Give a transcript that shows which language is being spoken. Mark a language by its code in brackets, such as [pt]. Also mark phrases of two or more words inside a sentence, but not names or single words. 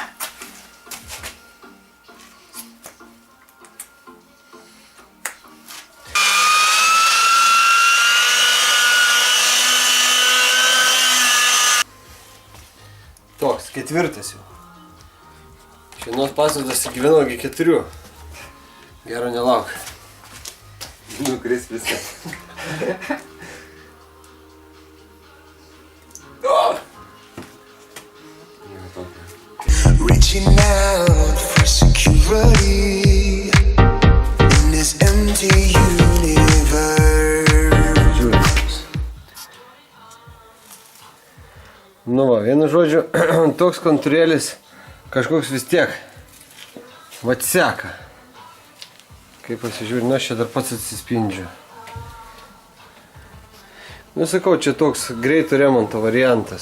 [lt] Toks, ketvirtas jau. Iš vienos pastatos gyvenau iki 4. Gero nelauk. Nukris viskas. [en] Reaching out for security in this empty universe. [lt] Žiūrės. Nu va, vienu žodžiu, toks kontūrėlis kažkoks vis tiek vat seka. Kai pasižiūrė, nu aš čia dar pats atsispindžiu. Nu sakau, čia toks greito remonto variantas.